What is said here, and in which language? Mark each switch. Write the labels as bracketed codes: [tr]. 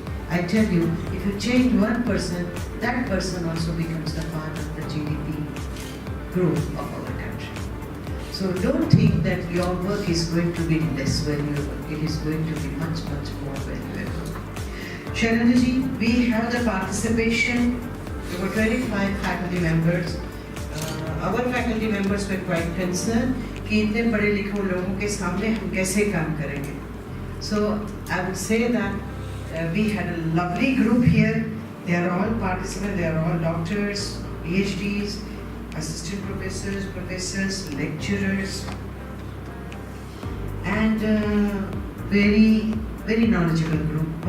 [en] I tell you, if you change one person, that person also becomes the part of the GDP growth of our country. So don't think that your work is going to be less valuable. It is going to be much, much more valuable. Shailendra ji, we have the participation. There were 25 faculty members. Our faculty members were quite concerned [hi] कि इतने पढ़े लिखे लोगों के सामने हम कैसे काम करेंगे. [en] So I would say that we had a lovely group here. They are all participants. They are all doctors, PhDs, assistant professors, lecturers, and very, very knowledgeable group.